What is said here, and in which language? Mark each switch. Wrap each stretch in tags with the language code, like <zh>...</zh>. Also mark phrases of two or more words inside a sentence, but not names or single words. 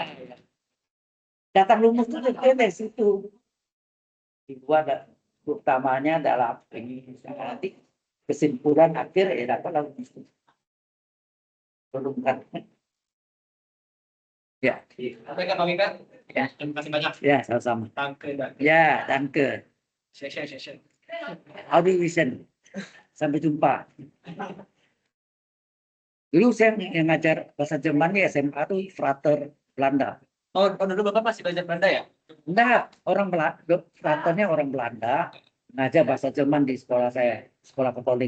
<id>Datang rumus itu dari situ. Dibuat utamanya dalam ini nanti kesimpulan akhir ya dapat rumus itu. Perlukan. Ya. Oke kan Bang Ika? Ya. Terima kasih banyak. Ya, sama-sama. Danke. Ya, danke. Session. Audition. Sampai jumpa. Dulu saya yang ngajar bahasa Jerman di SMA tuh frater Belanda. Oh, dulu Bapak masih belajar Belanda ya? Enggak, orang Belanda, fraternya orang Belanda, ngajar bahasa Jerman di sekolah saya, sekolah Katolik.</id>